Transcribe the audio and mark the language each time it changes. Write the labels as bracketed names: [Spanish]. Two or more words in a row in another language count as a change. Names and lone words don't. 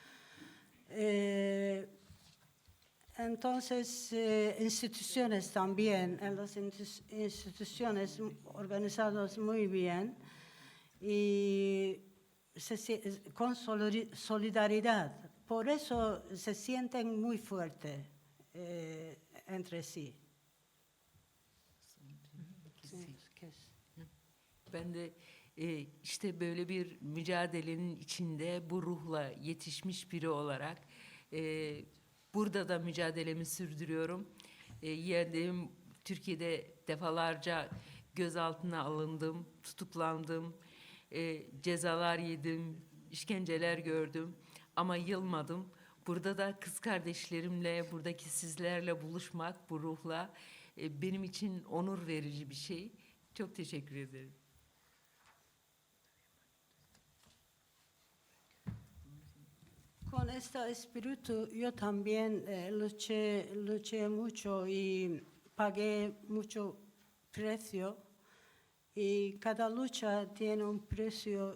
[Spanish] Entonces, instituciones también, en las instituciones organizadas muy bien y con solidaridad. Por eso se sienten muy fuertes entre sí. [Turkish] Ben de işte böyle bir mücadelenin içinde bu ruhla yetişmiş biri olarak burada da mücadelemi sürdürüyorum. Yeğenlerim Türkiye'de defalarca gözaltına alındım, tutuklandım, cezalar yedim, işkenceler gördüm ama yılmadım. Burada da kız kardeşlerimle, buradaki sizlerle buluşmak bu ruhla benim için onur verici bir şey. Çok teşekkür ederim. [Spanish] Con este espíritu yo también luché mucho y pagué mucho precio. Y cada lucha tiene un precio.